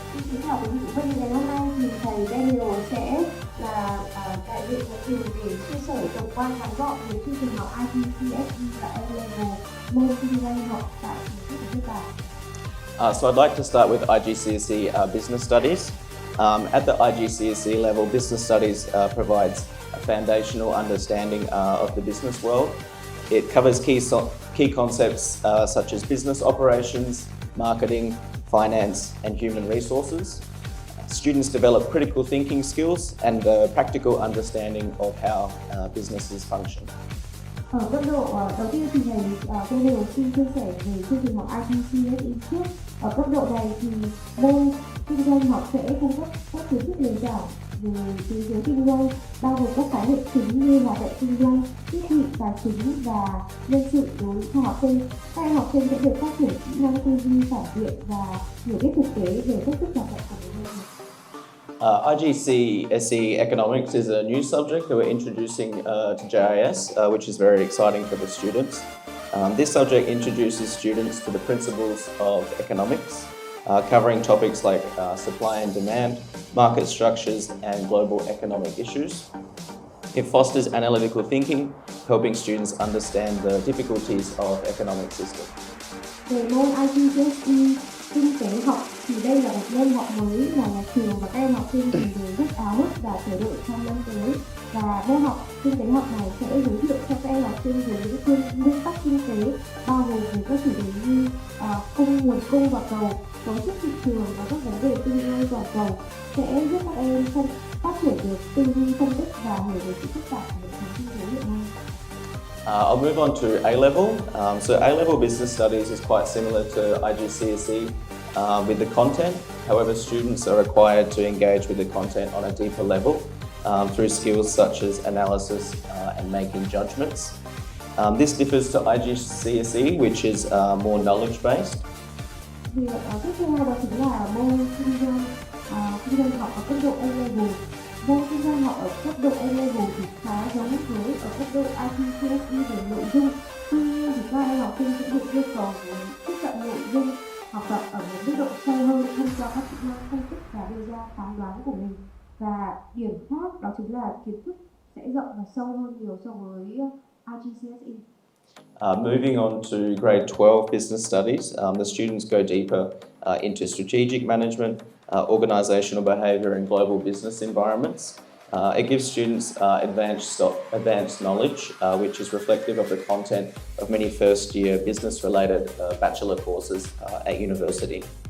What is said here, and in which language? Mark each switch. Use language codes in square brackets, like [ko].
[vi] Xin chào quý vị phụ huynh, ngày hôm nay thì thầy Daniel sẽ là đại diện của trường để chia sẻ tổng quan ngắn gọn về chương trình học IGCSE và A-Level môn kinh doanh học tại Trường Quốc Nhật Bản. [en] So I'd like to start with IGCSE business studies. At the IGCSE level, business studies provides a foundational understanding of the business world. It covers key concepts such as business operations, marketing, finance, and human resources. Students develop critical thinking skills and a practical understanding of how businesses function. [vi] Ở cấp độ đầu tiên thì thầy Daniel xin chia sẻ về chương trình học IGCSE trước. Ở cấp độ này thì môn kinh doanh học sẽ cung cấp các kiến thức nền tảng về thế giới kinh doanh, bao gồm các khái niệm chính như hoạt động kinh doanh, tiếp thị, tài chính và nhân sự đối cho học sinh. Các em học sinh sẽ được phát triển kỹ năng tư duy phản biện và hiểu biết thực tế về cách thức hoạt động của người dân. [en] IGCSE Economics is a new subject that we're introducing to JIS, which is very exciting for the students. This subject introduces students to the principles of economics, covering topics like supply and demand, market structures, and global economic issues. It fosters analytical thinking, helping students understand the difficulties of economic systems. [vi] Về môn IGCSE kinh tế học thì đây là một môn học mới mà nhà trường và các em học sinh đều rất áo ước và chờ đợi trong năm tới. Và môn học kinh tế học này sẽ giới thiệu cho các em học sinh về những nguyên tắc kinh tế bao gồm về các chủ đề như nguồn cung và cầu, cấu trúc thị trường và các vấn đề kinh doanh toàn cầu, sẽ giúp các em phát triển được tư duy phân tích và hiểu về sự phức tạp của hệ thống kinh tế hiện nay. [en] I'll move on to A-Level. So A-Level Business Studies is quite similar to IGCSE with the content. However, students are required to engage with the content on a deeper level through skills such as analysis and making judgments. This differs to IGCSE, which is more knowledge-based. [vi] Việc tiếp theo đó chính là môn kinh doanh học ở cấp độ A-Level. Môn kinh doanh học ở cấp độ A-Level thì khá giống với ở cấp độ IGCSE về nội dung. Tuy nhiên thì các em học sinh sẽ được yêu cầu tiếp cận nội dung học tập ở một mức độ sâu hơn thông qua các kỹ năng phân tích và đưa ra phán đoán của mình. Và điểm khác đó chính là kiến thức sẽ rộng và sâu hơn nhiều so với IGCSE. [en] Moving on to grade 12 business studies, the students go deeper into strategic management, organizational behavior in global business environments. It gives students advanced knowledge, which is reflective of the content of many first-year business-related bachelor courses at university.